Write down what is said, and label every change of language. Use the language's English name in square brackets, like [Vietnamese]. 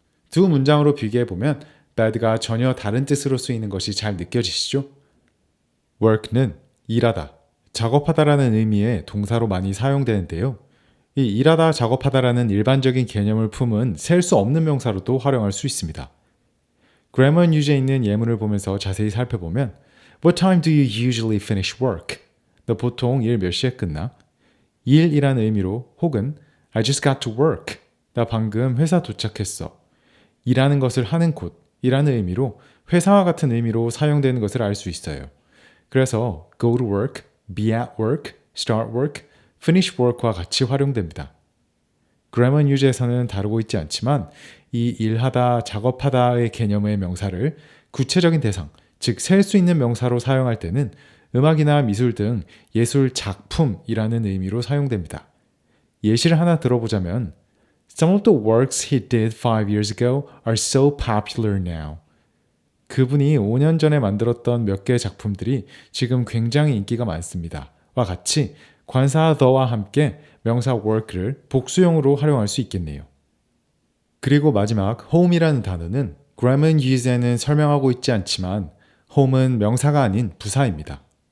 [Korean] 두 문장으로 비교해보면 bed가 전혀 다른 뜻으로 쓰이는 것이 잘 느껴지시죠? work는 일하다, 작업하다라는 의미의 동사로 많이 사용되는데요. 이 일하다, 작업하다라는 일반적인 개념을 품은 셀 수 없는 명사로도 활용할 수 있습니다. [English] grammar and use에 [Korean] 있는 예문을 보면서 자세히 살펴보면 [English] What time do you usually finish work? [Korean] 너 보통 일 몇 시에 끝나? 일이라는 의미로 혹은 [English] I just got to work. [Korean] 나 방금 회사 도착했어. 일하는 것을 하는 곳이라는 의미로 회사와 같은 의미로 사용되는 것을 알 수 있어요. 그래서 [English] go to work, be at work, start work, finish work와 [Korean] 같이 활용됩니다. grammar and use에서는 다루고 있지 않지만 이 일하다, 작업하다의 개념의 명사를 구체적인 대상, 즉 셀 수 있는 명사로 사용할 때는 음악이나 미술 등 예술 작품이라는 의미로 사용됩니다. 예시를 하나 들어보자면 [English] Some of the works he did 5 years ago are so popular now. [Korean] 그분이 5년 전에 만들었던 몇 개의 작품들이 지금 굉장히 인기가 많습니다. 와 같이 관사 the와 함께 명사 work를 복수형으로 활용할 수 있겠네요. 그리고 마지막 home이라는 단어는 grammar and use에는 설명하고 있지 않지만 home은 명사가 아닌 부사입니다.